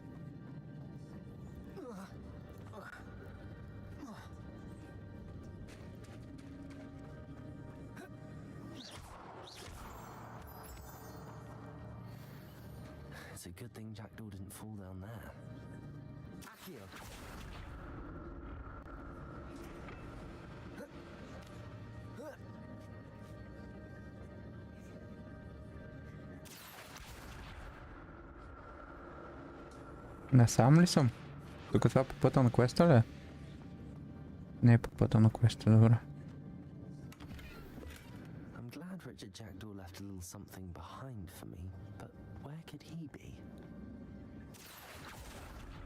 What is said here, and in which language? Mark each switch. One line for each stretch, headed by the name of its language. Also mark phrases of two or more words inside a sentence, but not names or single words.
English: It's a good thing Jackdaw didn't fall down there. Accio.
Bulgarian: Не сам ли съм? Тук това по пътя на квеста ли е? Не е по пътя на квеста, добре.
English: I'm glad Richard Jackdaw left a little something behind for me, but where could he be?